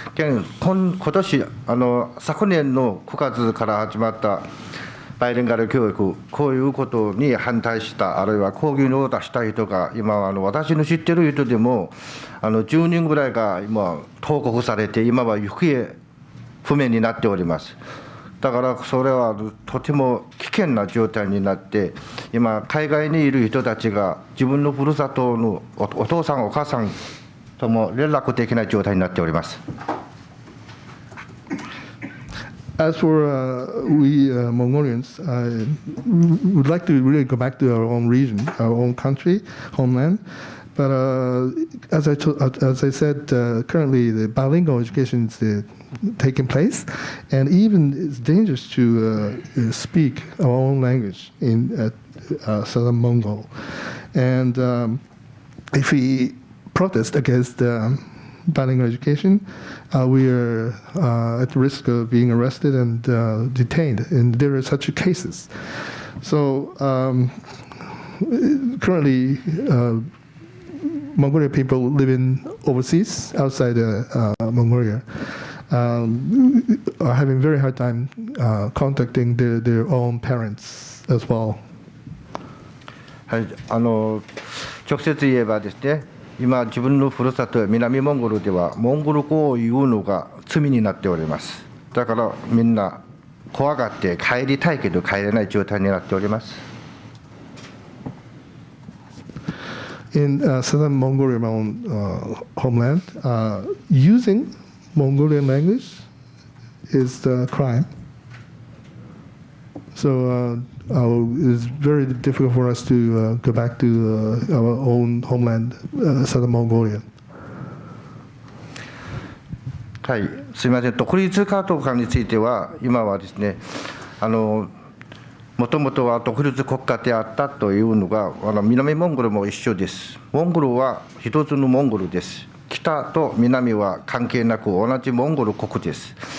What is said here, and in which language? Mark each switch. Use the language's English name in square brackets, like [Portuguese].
[Japanese] 今年昨年の9月から始まったバイリンガル教育、こういうことに反対した、あるいは抗議を出した人が、今は私の知っている人でも10人ぐらいが今、投獄されて、今は行方不明になっております。だからそれはとても危険な状態になって、今、海外にいる人たちが、自分のふるさとのお父さん、お母さんとも連絡できない状態になっております。 [English] As for we Mongolians, would like to really go back to our own region, our own country, homeland. But as I said, currently the bilingual education is taking place, and even it's dangerous to speak our own language in southern Mongol. And if we protest against bilingual education, we are at risk of being arrested and detained, and there are such cases. So currently, Mongolian people living overseas, outside Mongolia, are having very hard time contacting their own parents as well. [Japanese] はい、直接言えばですね、今、自分のふるさと、南モンゴルでは、モンゴル語を言うのが罪になっております。だからみんな怖がって帰りたいけど帰れない状態になっております。 [English] In southern Mongolia, my own homeland, using Mongolian language is the crime. So it's very difficult for us to go back to our own homeland, southern Mongolia. [Japanese] はい、すみません、独立かどうかについては、今はですね、もともとは独立国家であったというのが、南モンゴルも一緒です。モンゴルは一つのモンゴルです。北と南は関係なく同じモンゴル国です。